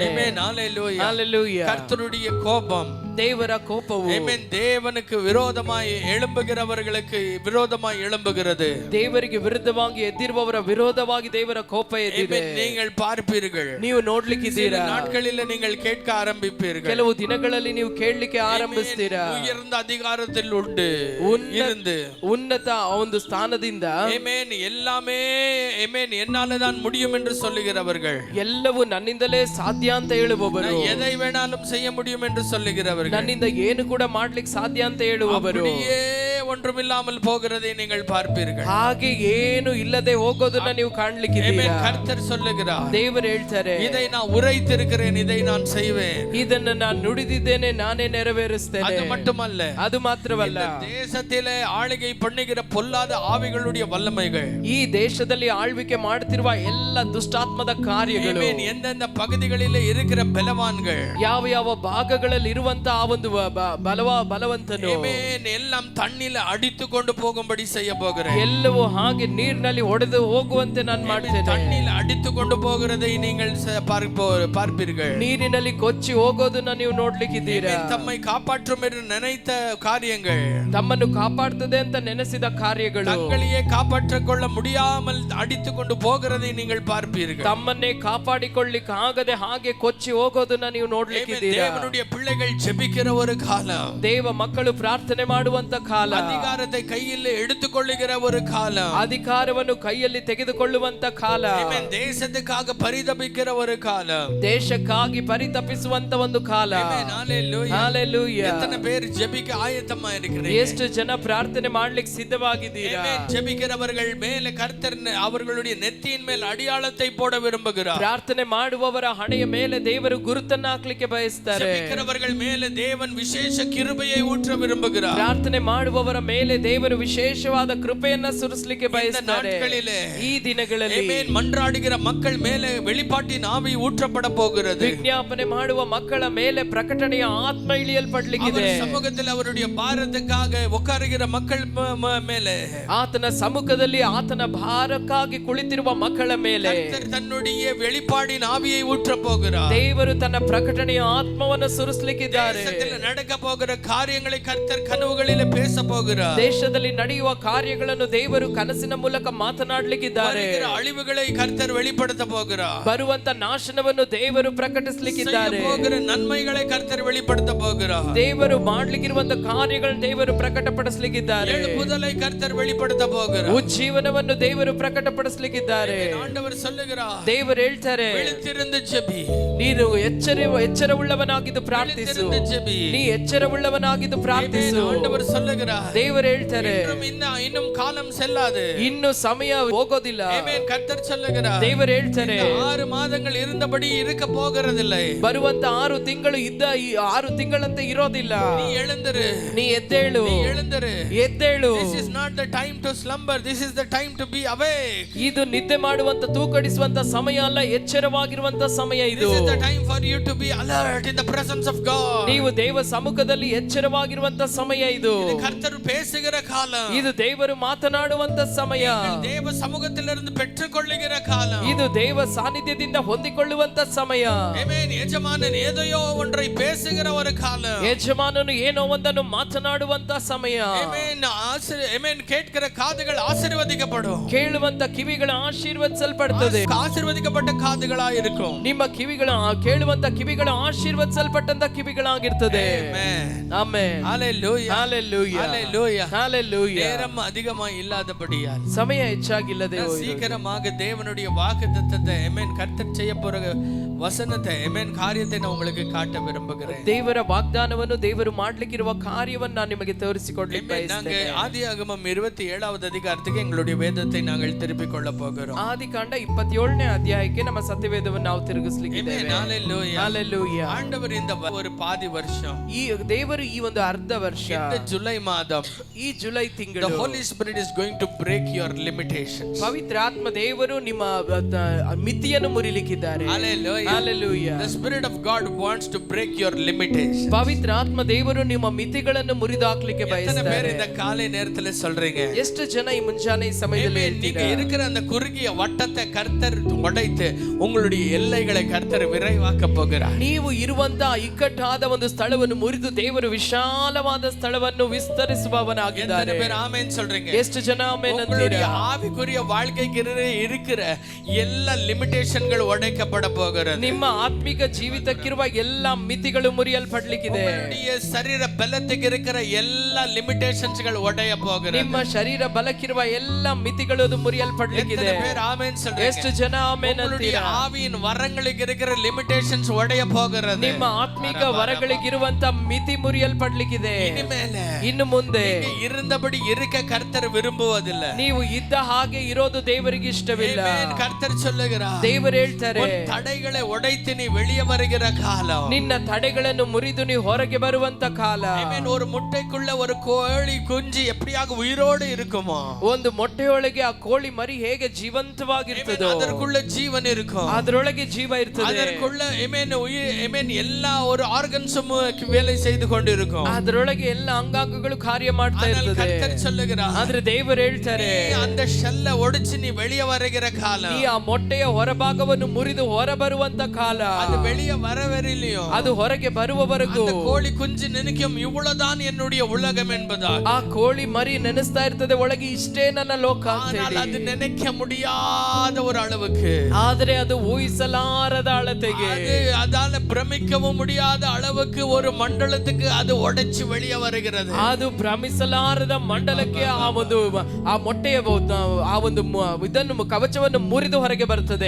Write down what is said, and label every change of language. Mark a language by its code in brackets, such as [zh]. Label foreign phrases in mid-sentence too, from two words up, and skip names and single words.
[kn] ಆಮೆನ್, [ta] ஹalleluya, ஹalleluya. கர்த்தருடைய கோபம், [kn] ದೇವರ ಕೋಪವು ಆಮೆನ್, [ta] தேவனுக்கு விரோதமாய் எழும்புகிறவர்களுக்கு விரோதமாய் எழும்புகிறது. [kn] ದೇವರಿಗೆ ವಿರುದ್ಧವಾಗಿ ಎದ್ದಿರುವವರ ವಿರೋಧವಾಗಿ ದೇವರ ಕೋಪ ಎದ್ದಿದೆ. [ta] நீங்கள் பார்ப்பீர்கள், [kn] ನೀವು ನೋಡ್ಲಿಕ್ಕಿದ್ದೀರಾ. [ta] நாட்களில் நீங்கள் கேட்க ஆரம்பிப்பீர்கள், [kn] ಕೆಲವು ದಿನಗಳಲ್ಲಿ ನೀವು ಕೇಳಲಿಕ್ಕೆ ಆರಂಭಿಸ್ತೀರಾ. [ta] உயர்ந்த அதிகாரத்தில் உண்டு இருந்து [kn] ಉನ್ನತ ಒಂದು ಸ್ಥಾನದಿಂದ [ta] ಆಮೆನ್ எல்லாமே ಆಮೆನ್ என்னால தான் முடியும் என்று சொல்லுகிறவர்கள், [kn] ಎಲ್ಲವೂ ನನ್ನಿಂದಲೇ ಸಾಧ್ಯ ಅಂತ ಹೇಳುವವರು, [ta] எதை வேணாலும் செய்ய முடியும் என்று சொல்லுகிறவர்கள், [kn] ನನ್ನಿಂದ ಏನು ಕೂಡ ಮಾಡ್ಲಿಕ್ಕೆ ಸಾಧ್ಯ ಅಂತ ಹೇಳುವವರು, [ta] அப்படியே ஒன்றுமில்லாமல் போகிறதை நீங்கள் பார்ப்பீர்கள். [kn] ಹಾಗೆ ಏನು ಇಲ್ಲದೆ ಹೋಗೋದನ್ನ ನೀವು ಕಾಣ್ಲಿಕ್ಕಿದ್ದೀರಾ. [ta] கர்த்தர் சொல்லுகிறார், [kn] ದೇವರು ಹೇಳ್ತಾರೆ, [ta] இதை நான் உரைத்திருக்கிறேன், இதை நான் செய்வேன். [kn] ಇದನ್ನ ನಾನು ನುಡಿದಿದ್ದೇನೆ, ನಾನೇ ನೆರವೇರಿಸ್ತೇನೆ. [ta] அது மட்டுமல்ல, [kn] ಅದು ಮಾತ್ರವಲ್ಲ, [ta] தேசத்திலே ஆளுகை பண்ணுகிற பொல்லாத ஆவிகளுடைய வல்லமைகள், [kn] ಈ ದೇಶದಲ್ಲಿ ಆಳ್ವಿಕೆ ಮಾಡುತ್ತಿರುವ ಎಲ್ಲ ದುಷ್ಟಾತ್ಮದ ಕಾರ್ಯಗಳು, [ta] எந்தெந்த பகுதிகளிலே இருக்கிற பலவான்கள், [kn] ಯಾವ ಯಾವ ಭಾಗಗಳಲ್ಲಿ ಇರುವಂತ ಆ ಒಂದು ಬಲವಂತನು [ta] எல்லாம் தண்ணில அடித்து கொண்டு போகும்படி செய்ய போகிறேன். [kn] ಎಲ್ಲವೂ ಹಾಗೆ ನೀರಿನಲ್ಲಿ ಒಡೆದು ಹೋಗುವಂತೆ ನಾನು ಮಾಡ್ತೇನೆ. [ta] தண்ணில அடித்து கொண்டு போகிறதை நீங்கள் பார்ப்பீர்கள். [kn] ನೀರಿನಲ್ಲಿ ಕೊಚ್ಚಿ ಹೋಗೋದನ್ನ ನೀವು ನೋಡ್ಲಿಕ್ಕಿದ್ದೀರಾ. [ta] தம்மை காப்பாற்றும் என்று நினைத்த காரியங்கள், [kn] ತಮ್ಮನ್ನು ಕಾಪಾಡ್ತದೆ ಅಂತ ನೆನೆಸಿದ ಕಾರ್ಯಗಳು, [ta] தங்களையே காப்பாற்றிக் கொள்ள முடியாமல் அடித்து கொண்டு போகிறதை நீங்கள் பார்ப்பீர்கள். [kn] ತಮ್ಮನ್ನೇ ಕಾಪಾಡಿಕೊಳ್ಳಿಕ್ಕೆ ಆಗದೆ ಹಾಗೆ ಕೊಚ್ಚಿ ಹೋಗೋದನ್ನ ನೀವು ನೋಡ್ಲಿಕ್ಕಿದ್ದೀರಾ. [ta] தேவனுடைய பிள்ளைகள் ஜெபிக்கிற ஒரு காலம், [kn] ದೇವ ಮಕ್ಕಳು ಪ್ರಾರ್ಥನೆ ಮಾಡುವಂತ ಕಾಲ, [ta] அதிகாரத்தை கையில் எடுத்துக்கொள்ளுகிற ஒரு காலம், [kn] ಅಧಿಕಾರವನ್ನು ಕೈಯಲ್ಲಿ ತೆಗೆದುಕೊಳ್ಳುವಂತ ಕಾಲ, [ta] தேசத்துக்காக பரிதபிக்கிற ஒரு காலம், [kn] ದೇಶಕ್ಕಾಗಿ ಪರಿತಪಿಸುವಂತ ಒಂದು ಕಾಲ. [ta] ஹalleluya. எத்தனை பேர் ஜெபிக்க ஆயத்தமா இருக்கிறீங்க? [kn] ಎಷ್ಟು ಜನ ಪ್ರಾರ್ಥನೆ ಮಾಡ್ಲಿಕ್ಕೆ ಸಿದ್ಧವಾಗಿದ್ದೀರಾ? [ta] ஜெபிக்கிறவர்கள் மேலே கர்த்தர் அவர்களுடைய நெத்தியின் மேல் அடையாளத்தை போட விரும்புகிறார். [kn] ಪ್ರಾರ್ಥನೆ ಮಾಡುವವರ ಹಣೆಯ ಮೇಲೆ ದೇವರು ಗುರುತನ್ನ ಹಾಕ್ಲಿಕ್ಕೆ ಬಯಸ್ತಾರೆ. [ta] ஜெபிக்கிறவர்கள் மேலே தேவன் விசேஷ கிருபையை ஊற்ற விரும்புகிறார். [kn] ಪ್ರಾರ್ಥನೆ ಮಾಡುವವರ ಮೇಲೆ ದೇವರು ವಿಶೇಷವಾದ ಕೃಪೆಯನ್ನ ಸುರಿಸಲಿಕ್ಕೆ ಬಯಸ್ತಾರೆ. ಈ ದಿನಗಳಲ್ಲಿ [ta] ஆமென், மன்றாடுகிற மக்கள் மேலே வெளிப்பாட்டின் ஆவி ஊற்றப்பட போகிறது. [kn] ವಿಜ್ಞಾಪನೆ ಮಾಡುವ ಮಕ್ಕಳ ಮೇಲೆ ಪ್ರಕಟಣೆಯ ಆತ್ಮ ಇಳಿಯಲ್ಪಡಲಿಕ್ಕಿದೆ. ಸಮ್ಮುಖದಲ್ಲಿ ಅವರುடைய ಭಾರತಕ್ಕಾಗ ಒಕ್ಕರಿಗಿರ ಮಕ್ಕಳ ಮೇಲೆ, ಆತನ ಸಮ್ಮುಖದಲ್ಲಿ ಆತನ ಭಾರಕ್ಕಾಗಿ ಕುಳಿತಿರುವ ಮಕ್ಕಳ ಮೇಲೆ [ta] ತನ್ನುடைய வெளிப்பாடின் ஆவியை ஊற்ற போகிறார். [kn] ದೇವರು ತನ್ನ ಪ್ರಕಟಣೆಯ ಆತ್ಮವನ್ನು ಸುರಿಸಲಿಕ್ಕಿದ್ದಾರೆ. [ta] நடக்க போகிற காரியங்களை கர்த்தர் கனவுகளிலே பேச போகிறார். [kn] ದೇಶದಲ್ಲಿ ನಡೆಯುವ ಕಾರ್ಯಗಳನ್ನು ದೇವರು ಕನಸಿನ ಮೂಲಕ ಮಾತನಾಡಲಿಕ್ಕಿದ್ದಾರೆ. [ta] ಅಳಿವುகளை கர்த்தர் வெளிப்படுத்த போகிறார். [kn] ಬರುವಂತ ನಾಶನವನ್ನು ದೇವರು ಪ್ರಕಟಿಸಲಿಕ್ಕಿದ್ದಾರೆ. [ta] ನನ್ಮೈகளை கர்த்தர் வெளிப்படுத்த போகிறார். [kn] ದೇವರು ಮಾಡಲಿಕ್ಕಿರುವಂತ ಕಾರ್ಯಗಳನ್ನು ದೇವರು ಪ್ರಕಟಪಡಿಸಲಿಕ್ಕಿದ್ದಾರೆ. [ta] எழுப்புதலை கர்த்தர் வெளிப்படுத்த போகிறார். [kn] ಉಜ್ಜೀವನವನ್ನು ದೇವರು ಪ್ರಕಟಪಡಿಸಲಿಕ್ಕಿದ್ದಾರೆ. [ta] ಆண்டவர் சொல்லுகிறார், [kn] ದೇವರು ಹೇಳ್ತಾರೆ, [ta] விழித்திருந்து ஜெபி, [kn] ನೀನು ಎಚ್ಚರವುಳ್ಳವನಾಗಿದ್ದು ಪ್ರಾರ್ಥಿಸು, ನೀ ಎಚ್ಚರವುಳ್ಳವನಾಗಿದ್ದು ಪ್ರಾರ್ಥಿಸು. [ta] ಆண்டவர் சொல்லுகிறார், [kn] ದೇವರು ಹೇಳ್ತಾರೆ, [ta] இன்னும் காலம் செல்லாது, [kn] ಇನ್ನು ಸಮಯ ಹೋಗೋದಿಲ್ಲ. ಆಮೆನ್. [ta] கர்த்தர் சொல்லுகிறார், [kn] ದೇವರು ಹೇಳ್ತಾರೆ, [ta] 6 ಮಾದಗಳು இருந்தபடி இருக்க போகிறதில்லை. [kn] ಬರುವಂತ 6 ತಿಂಗಳು ಇದ್ದ ಈ 6 ತಿಂಗಳಂತೆ ಇರೋದಿಲ್ಲ. [ta] ನೀ எழுந்திரு, [kn] ನೀ ಎದ್ದೇಳು, [ta] எழுந்திரு, [kn] ಎದ್ದೇಳು. [en] This is not the time to slumber, this is the time to be awake. [kn] ಇದು ನಿದ್ದೆ ಮಾಡುವಂತ ತೂಕಡಿಸುವಂತ ಸಮಯ ಅಲ್ಲ, ಎಚ್ಚರವಾಗಿರುವಂತ ಸಮಯ ಇದು. [en] This is the time for you to be alert in the presence of God. [kn] ನೀವು ದೇವ ಸಮ್ಮುಖದಲ್ಲಿ ಎಚ್ಚರವಾಗಿರುವಂತ ಸಮಯ ಇದು. [ta] இது கர்த்தர் பேசுகிற காலம், [kn] ಇದು ದೇವರು ಮಾತನಾಡುವಂತ ಸಮಯ. [ta] தேவ சமூகத்திலிருந்து பெற்றுக்கொள்ளுகிற காலம். காலம். [kn] ಇದು ದೇವ ಸಾನ್ನಿಧ್ಯದಿಂದ ಹೊಂದಿಕೊಳ್ಳುವಂತ ಸಮಯ. [ta] ಆಮೆನ್. எஜமானன் ஏதோ ஒன்றை பேசுகிற ஒரு காலம். [kn] ಯಜಮಾನನು ಏನೋ ಒಂದನ್ನು ಮಾತನಾಡುವಂತ ಸಮಯ. [ta] ಆಮೆನ್. ಆಮೆನ್. ಕೇட்கிற காதுகள் ஆசீர்வதிக்கப்படும். [kn] ಕೇಳುವಂತ ಕಿವಿಗಳು ಆಶೀರ್ವದಿಸಲ್ಪಡುತ್ತದೆ. [ta] ஆசீர்வதிக்கப்பட்ட காதுகளாகி இருக்கும். [kn] ನಿಮ್ಮ ಕಿವಿಗಳು ಕೇಳುವಂತ ಕಿವಿಗಳು ಆಶೀರ್ವದಿಸಲ್ಪಟ್ಟಂತ ಕಿವಿಗಳಾಗಿರ್ತದೆ. ಆಮೆನ್. [ta] ஹalleluya. ஹalleluya. ஹalleluya. ஹalleluya. நேரம் அதிகமா இல்லாதபடியால் [kn] ಸಮಯ ಹೆಚ್ಚಾಗಿಲ್ಲದೆ [ta] சீக்கிரமாக தேவனுடைய வாக்குத்தத்தத்தை ஆமென் கர்த்தர் செய்ய போற வசனத்தை ஆமென் காரியத்தை நான் உங்களுக்கு காட்ட விரும்புகிறேன். [kn] ದೇವರ ವಾಗ್ದಾನವನ್ನು ದೇವರು ಮಾಡಲಿಕ್ಕಿರುವ ಕಾರ್ಯವನ್ನು ನಾನು ನಿಮಗೆ ತೋರಿಸಿಕೊಡಲಿಕ್ಕೆ ಬಯಸುತ್ತೇನೆ. [ta] நாங்கள் ஆதியாகமம் 27வது அதிகாரத்துக்கு எங்களுடைய வேதத்தை நாங்கள் திருப்பிக் கொள்ள போகிறோம். [kn] ಆದಿಕಾಂಡ 27ನೇ ಅಧ್ಯಾಯಕ್ಕೆ ನಮ್ಮ ಸತ್ಯವೇದವನ್ನು ನಾವು ತಿರುಗಿಸಲಿದ್ದೇವೆ. [ta] ஹalleluya. ஹalleluya. ஆண்டவர் இந்த ஒரு பாதி வருஷம் [kn] ಈ ದೇವರು ಈ ಒಂದು ಅರ್ಧ ವರ್ಷ [ta] இந்த ஜூலை மாதம் [kn] ಈ ಜುಲೈ ತಿಂಗಳು [en] the holy spirit is going to break your limitations. [kn] ಪವಿತ್ರಾತ್ಮ ದೇವರು ನಿಮ್ಮ ಮಿತಿಯನ್ನು ಮುರಿಲಿಕ್ಕಿದ್ದಾರೆ. [en] Hallelujah. Hallelujah. The spirit of God wants to break your limitations. [kn] ಪವಿತ್ರಾತ್ಮ ದೇವರು ನಿಮ್ಮ ಮಿತಿಗಳನ್ನು ಮುರಿದಾಕ್ಲಿಕ್ಕೆ [ta] எத்தனை [kn] ಬಯಸ್ತಾರೆ. [ta] பேர் இந்த காலை நேரத்துல சொல்றீங்க [kn] ಎಷ್ಟು ಜನ ಈ ಮುಂಜಾನೆ ಈ ಸಮಯದಲ್ಲಿ [ta] நீங்க இருக்கிற அந்த குறுகிய வட்டத்தை கர்த்தர் உடைத்து உங்களுடைய எல்லைகளை கர்த்தர் விரைவாக்க போகிறார். [kn] ನೀವು ಇರುವಂತ ಇಕ್ಕಟ್ಟಾದ ಒಂದು ಸ್ಥಳವನ್ನು ಮುರಿದು ದೇವರು ವಿಶಾಲವಾದ ಸ್ಥಳವನ್ನು ವಿಸ್ತರಿಸುವವನಾಗಿದ್ದಾರೆ. [ta] எத்தனை பேர் ஆமென் சொல்றீங்க? [kn] ಎಷ್ಟು ಜನ ಆಮೆನ್ [ta] உங்களுடைய [kn] ಅಂತೀರಾ? [ta] ஆவிக்குரிய வாழ்க்கைக்கு இருக்கிற எல்லா லிமிட்டேஷன்கள் உடைக்கப்பட போகிறது. [kn] ನಿಮ್ಮ ಆತ್ಮಿಕ ಜೀವಿತಕ್ಕಿರುವ ಎಲ್ಲಾ ಮಿತಿಗಳು ಮುರಿಯಲ್ಪಡಲಿಕ್ಕಿದೆ. [ta] உங்களுடைய சரீர பலத்துக்கு இருக்கிற எல்லா லிமிட்டேஷன்ஸ்கள் உடைய போகிறது. [kn] ನಿಮ್ಮ ಶರೀರ ಬಲಕ್ಕಿರುವ ಎಲ್ಲಾ ಮಿತಿಗಳು ಅದು ಮುರಿಯಲ್ಪಡಲಿಕ್ಕಿದೆ. [ta] எத்தனை பேர் ஆமென் சொல்றீங்க? [kn] ಎಷ್ಟು ಜನ ಆಮೆನ್ [ta] உங்களுடைய [kn] ಅಂತೀರಾ? [ta] ஆவியின் வரங்களுக்கு இருக்கிற லிமிட்டேஷன்ஸ் உடைய போகிறது. [kn] ನಿಮ್ಮ ಆತ್ಮಿಕ ವರಗಳಿಗಿರುವಂತ ಮಿತಿ ಮುರಿಯಲ್ಪಡಲಿಕ್ಕಿದೆ. ಇನ್ನು ಮುಂದೆ [ta] இருந்தபடி இருக்க கர்த்தர் விரும்புவதில்லை. [kn] ನೀವು ಇದ್ದ ಹಾಗೆ ಇರೋದು ದೇವರಿಗೆ ಇಷ್ಟವಿಲ್ಲ. [ta] கர்த்தர் சொல்லுகிறார், [kn] ದೇವರು ಹೇಳ್ತಾರೆ, [ta] தடைகளை உடைத்து நீ வெளியே வருகிற காலம். [kn] ನಿನ್ನ ತಡೆಗಳನ್ನು ಮುರಿದು ನೀ ಹೊರಗೆ ಬರುವಂತ ಕಾಲ. [ta] ஒரு முட்டைக்குள்ள ஒரு கோழி குஞ்சு எப்படியாக உயிரோடு இருக்குமோ, [kn] ಒಂದು ಮೊಟ್ಟೆಯೊಳಗೆ ಆ ಕೋಳಿ ಮರಿ ಹೇಗೆ ಜೀವಂತವಾಗಿರ್ತದೋ [ta] அதற்குள்ள ஜீவன் இருக்கும். [kn] ಅದರೊಳಗೆ ಜೀವ ಇರ್ತದೆ. [ta] அதற்குள்ள எல்லா ஒரு ஆர்கன்ஸும் வேலை செய்து கொண்டு இருக்கும். [kn] ಅದರೊಳಗೆ ಎಲ್ಲ ಅಂಗಾಂಗಗಳು ಕಾರ್ಯ ಮಾಡ್ತಾ ಇರ್ತದೆ. [ta] கர்த்தர் சொல்லுகிறார், [kn] ಆದ್ರೆ ದೇವರು ಹೇಳ್ತಾರೆ, [ta] அந்த ஷெல்ல ஒடிச்சு நீ வெளியே வருகிற காலம். [kn] ನೀ ಆ ಮೊಟ್ಟೆಯ ಹೊರಭಾಗವನ್ನು ಮುರಿದು ಹೊರ ಬರುವಂತ ಕಾಲ. [ta] அது வெளியே வரவரையிலையோ [kn] ಅದು ಹೊರಗೆ ಬರುವವರೆಗೂ [ta] அந்த கோழி குஞ்சு நினைக்கும் இவ்வளவுதான் என்னுடைய உலகம் என்பதா. [kn] ಆ ಕೋಳಿ ಮರಿ ನೆನೆಸ್ತಾ ಇರ್ತದೆ, ಒಳಗೆ ಇಷ್ಟೇ ನನ್ನ ಲೋಕ ಅಂತ ಹೇಳಿ. [ta] அது நினைக்க முடியாத ஒரு அளவுக்கு, [kn] ಆದ್ರೆ ಅದು ಊಹಿಸಲಾರದ ಅಳತೆಗೆ, [ta] அதால பிரமிக்கவும் முடியாத அளவுக்கு ஒரு மண்டலத்துக்கு அது உடைச்சு வெளியே வருகிறது. [kn] ಅದು ಭ್ರಮಿಸಲಾರದ ಮಂಡಲಕ್ಕೆ ಆ ಮೊಟ್ಟೆಯ ಆ ಒಂದು ಇದನ್ನು ಕವಚವನ್ನು ಮುರಿದು ಹೊರಗೆ ಬರ್ತದೆ.